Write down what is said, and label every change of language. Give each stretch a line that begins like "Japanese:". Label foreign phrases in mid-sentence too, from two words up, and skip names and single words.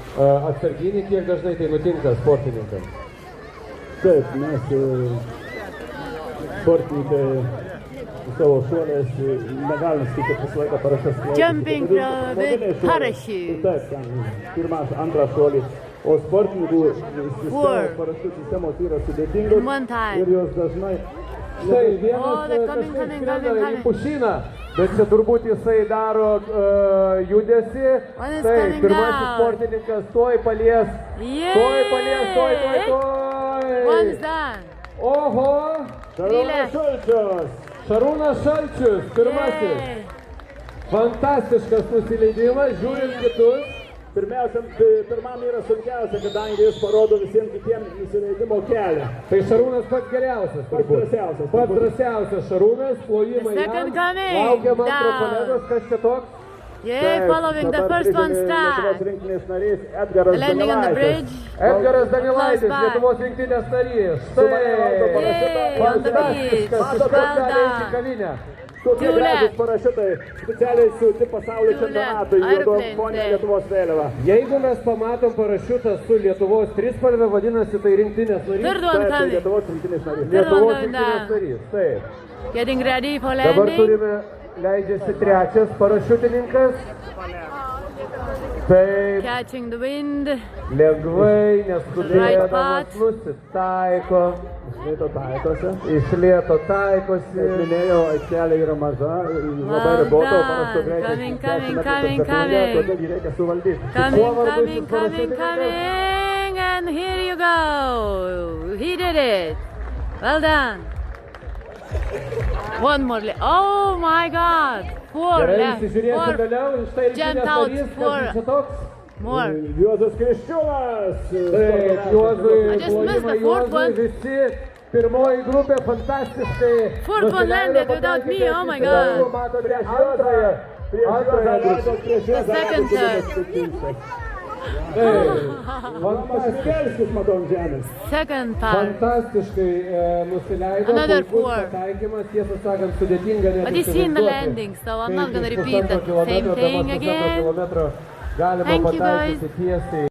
Lithuanian: atsarginį, kiek dažnai tai nutinka sportininkams? Taip, mes sportininkai savo šuoliais negalim skaičiuoti visą laiką parašęs.
English: Jumping with parachute.
Lithuanian: Taip, ten pirmas, antras šuolis. O sportininkų parašutų sistemos yra sudėtingos ir jos dažnai... Štai, vienas kažkaip skrenda į pušyną, bet čia turbūt jisai daro judesį. Štai, pirmasis sportininkas tuoj palies.
English: One's done.
Lithuanian: Oho! Šarūnas Šalčius, pirmasis. Fantastiškas nusileidimas, žiūrint kitus. Pirmiausia, pirmam yra sunkiausia, kadangi jis parodo visiems kitiems nusileidimo kelią. Tai Šarūnas pats geriausias. Pats drąsiausias. Pats drąsiausias Šarūnas, plojimai jam. Laukiam antro kolegos, kas čia toks?
English: Yeah, following the first one start. Landing on the bridge.
Lithuanian: Edgaras Danilaitis, Lietuvos rinktinės narys. Štai,
English: on the beach. Well done.
Lithuanian: Parašiutai specialiai siūti pasaulio čempionatui juodonfonė Lietuvos vėliava. Jeigu mes pamatom parašiutą su Lietuvos trispalve, vadinasi tai rinktinės narys. Tai Lietuvos rinktinės narys. Lietuvos rinktinės narys, taip.
English: Getting ready for
Lithuanian: Dabar
English: landing.
Lithuanian: turime, leidžiasi trečias parašiutininkas. Taip.
English: Catching the wind.
Lithuanian: Lengvai, neskubėdamas, nusitaiko. Iš lėto taikosi. Minėjau, aikštelė yra maža, labai ribota, panašu greitis. Todėl reikia suvaldyti.
English: Coming, and here you go. He did it. Well done. One more left. Oh my God. Four left. Jumped out four. More.
Lithuanian: Juozas Kriščiūnas. Taip, Juozui
English: I just missed the fourth one.
Lithuanian: Visi pirmoji grupė fantastiškai.
English: Fourth one landed without me. Oh my God.
Lithuanian: Antrąją grupę.
English: The second third. Second part.
Lithuanian: Fantastiškai nusileido.
English: Another
Lithuanian: puikus
English: four.
Lithuanian: pataikymas, tiesą sakant, sudėtinga net
English: But you seen the
Lithuanian: įsivaizduoti.
English: landing, so I'm not
Lithuanian: Kaip
English: gonna
Lithuanian: iš
English: repeat the
Lithuanian: pusantro
English: same
Lithuanian: kilometro,
English: thing
Lithuanian: dabar pusantro
English: again.
Lithuanian: kilometro galima
English: Thank you,
Lithuanian: pataikyti tiesiai.